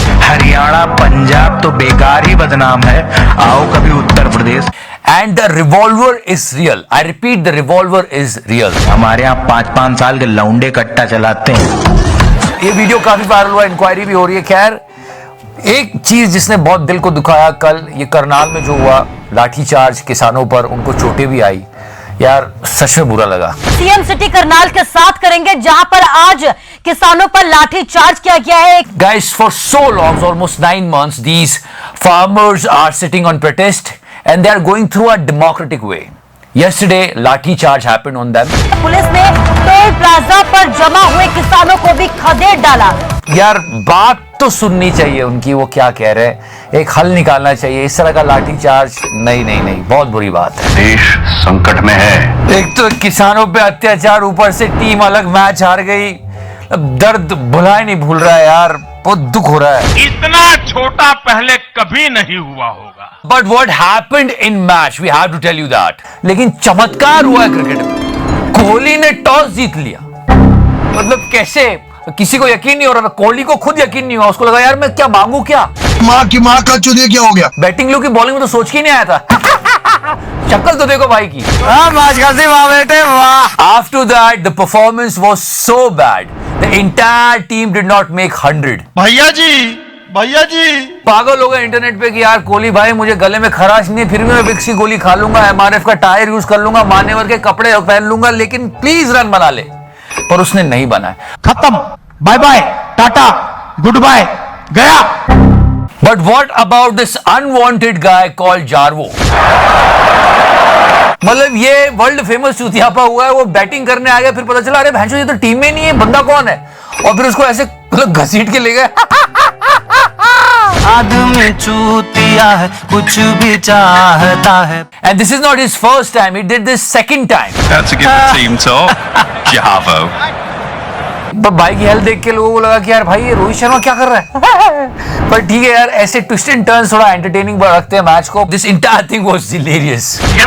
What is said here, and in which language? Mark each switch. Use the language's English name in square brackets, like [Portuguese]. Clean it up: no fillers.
[Hindi] हरियाणा पंजाब तो बेकार ही बदनाम है, आओ कभी Uttar Pradesh. [English] And the revolver is real. I repeat, the revolver is real. [Hindi] हमारे यहाँ 5-5 साल के लौंडे कट्टा चलाते हैं। ये वीडियो काफी वायरल हुआ, इंक्वायरी भी हो रही है। खैर, एक चीज जिसने बहुत दिल को दुखाया, कल ये करनाल में जो हुआ लाठीचार्ज किसानों पर, उनको चोटें भी आई। यार सच में बुरा लगा। सीएम सिटी करनाल के साथ करेंगे, जहां पर आज किसानों पर लाठीचार्ज किया गया है। [English] Guys, for so long, almost 9 months, these farmers are sitting on protest and they are going through a democratic way. Yesterday, lathi charge happened on them. [Hindi] Police ने टोल प्लाजा पर जमा हुए किसानों को भी खदेड़ डाला। यार बात तो सुननी चाहिए उनकी, वो क्या कह रहे हैं, एक हल निकालना चाहिए। इस तरह का लाठी चार्ज नहीं, बहुत बुरी बात है। देश संकट में है। एक तो किसानों पे अत्याचार, ऊपर से टीम अलग मैच हार गई। दर्द भुला ही नहीं भूल रहा है यार, बहुत दुख हो रहा है। इतना छोटा पहले कभी नहीं हुआ होगा। [English] But what happened in match, we have to tell you that. [Hindi] लेकिन चमत्कार हुआ है क्रिकेट में। कोहली ने टॉस जीत लिया। मतलब कैसे? किसी को यकीन नहीं हो रहा था। कोहली को खुद यकीन नहीं हुआ। उसको लगा यार मैं क्या मांगू, क्या माँ की माँ का चुदिया क्या हो गया। बैटिंग लो की बॉलिंग में तो सोच के नहीं आया था। शक्ल तो देखो भाई की। [English] After that, the performance was so bad. The entire team did not make 100. [Hindi] भैया जी पागल हो गए इंटरनेट पे कि यार कोहली भाई मुझे गले में खराश नहीं है, फिर भी मैं विक्स की गोली खा लूंगा, एमआरएफ का टायर यूज कर लूंगा, मान्यवर के कपड़े पहन लूंगा, लेकिन प्लीज रन बना ले। पर उसने नहीं बनाया। खत्म, bye bye, Tata, good bye, गया। [English] But what about this unwanted guy called Jarvo? [Hindi] मतलब ये वर्ल्ड फेमस चूतियापा हुआ है। वो बैटिंग करने आ गया, फिर पता चला अरे भैंसो ये तो टीम में नहीं है, बंदा कौन है, और फिर उसको ऐसे घसीट के ले गए। आदमी चूती दिया है, कुछ भी चाहता है। [English] And this is not his first time. He did this second time. That's to give the team top. Javo. [Hindi] पर भाई की हेल्थ देख के लोगों को लगा कि यार भाई ये रोहित शर्मा क्या कर रहा है। पर ठीक है यार, ऐसे ट्विस्ट एंड टर्न्स थोड़ा एंटरटेनिंग रखते हैं मैच को। [English] This entire thing was hilarious.